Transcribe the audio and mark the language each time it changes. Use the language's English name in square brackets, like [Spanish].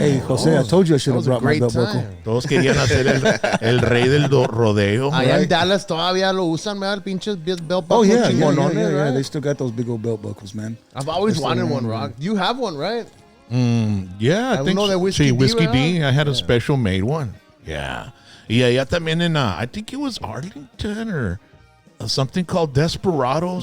[English] Hey, Jose, I told you I should have brought my belt buckle. [Spanish] Todos querían hacer el rey del rodeo. Allá en Dallas todavía lo usan, man, pinches belt buckles. [English] Oh, yeah. Right? They still got those big old belt buckles, man. I've always wanted one, Rock. You have one, right? Yeah, I think know that Whiskey D. I had a special made one. Yeah. Yeah, también in I think it was Arlington or something called Desperados.